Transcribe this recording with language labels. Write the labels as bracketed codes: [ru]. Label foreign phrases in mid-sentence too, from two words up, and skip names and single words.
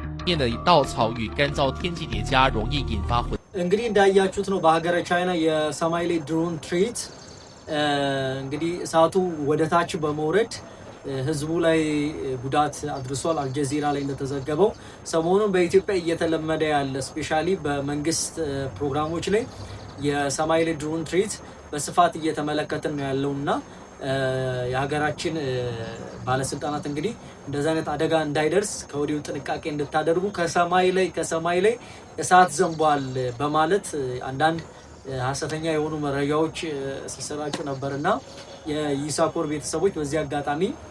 [zh] 面的稻草与干燥天气叠加，容易引发混。 [am] እንግዲህ እንዳያችሁት ነው በሀገረ ቻይና የሰማይ ላይ ድሮን ትርኢት እንግዲህ እሳቱ ወደ ታች በመውረድ ህዝቡ ላይ ጉዳት አድርሷል። አልጀዚራ ላይ እንደተዘገበው ሰሞኑን በኢትዮጵያ እየተለመደ ያለ ስፔሻሊ በመንግስት ፕሮግራሞች ላይ የሰማይ ላይ ድሮን ትርኢት በስፋት እየተመለከትን ነው ያለውና የሀገራችን ባለስልጣናት እንግዲህ እንደዛ አይነት አደጋ እንዳይደርስ ከወዲሁ ጥንቃቄ እንድታደርጉ ከሰማይ ላይ እሳት ዘንቧል በማለት አንዳንድ ሐሰተኛ የሆኑ መረጃዎች ሲሰራጩ ነበርና የይሳኮር ቤተሰቦች በዚህ አጋጣሚ